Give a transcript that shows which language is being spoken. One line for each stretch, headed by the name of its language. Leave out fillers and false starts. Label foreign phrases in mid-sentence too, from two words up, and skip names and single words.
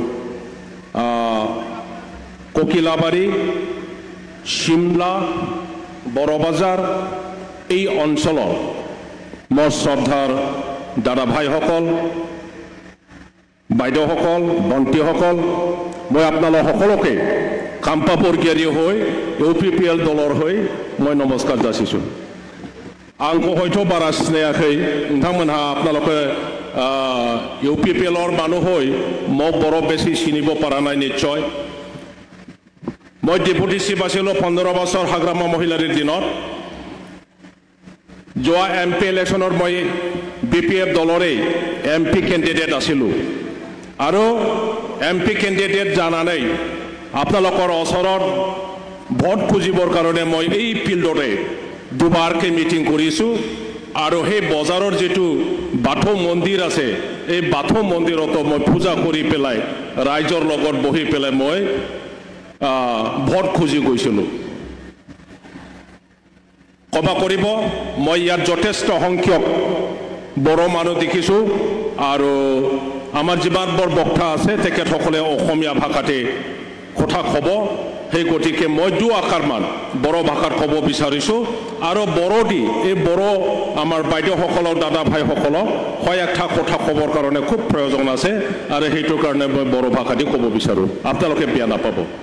Assamese: কোকিলাবাৰী শিমলা বড়বাজাৰ এই অঞ্চলৰ মোৰ শ্ৰদ্ধাৰ দাদা ভাইসকল বাইদেউসকল ভণ্টিসকল মই আপোনালোক সকলোকে কাম্পাপৰগিয়াৰী হৈ ইউপিপিএল দলৰ হৈ মই নমস্কাৰ যাচিছোঁ
Bodo: आंखौ हयथ' बारा सिनायाखै नोंथांमोनहा
Assamese: আপোনালোকে ইউপিপিএলৰ মানুহ হয় মোক বৰ বেছি চিনিব পৰা নাই নিশ্চয় মই ডেপুটি চিফ আছিলো 15 बছर হাগ্ৰামা মহিলাৰ দিনত যোৱা এমপি ইলেকশ্যনৰ মই বিপিএফ দলৰে এমপি কেণ্ডিডেট আছিলো আৰু এমপি কেণ্ডিডেট জানানৈ আপোনালোকৰ ওচৰত ভোট খুজিবৰ কাৰণে মই এই ফিল্ডৰে দুবাৰকে মিটিং কৰিছো আৰু সেই বজাৰৰ যেটো বাথৌ মন্দিৰ আছে এই বাথৌ মন্দিৰত মই পূজা কৰি পেলাই ৰাইজৰ লগত বহি পেলাই মই ভোট খুজি গৈছিলো কবা কৰিব মই ইয়াত যথেষ্ট সংখ্যক বড় মানুহ দেখিছো আৰু আমাৰ যিমান বৰ বক্তা আছে তেখেতসকলে অসমীয়া ভাষাতে কথা ক'ব সেই গতিকে মই দু আকাৰমান বড় ভাষাত ক'ব বিচাৰিছো আৰু বড়দি এই বড় আমাৰ বাইদেউসকলৰ দাদা ভাইসকলক কয়েকটা কথা ক'বৰ কাৰণে খুব প্ৰয়োজন আছে আৰু সেইটো কাৰণে মই বড় ভাষাতে ক'ব বিচাৰো আপোনালোকে বেয়া নাপাব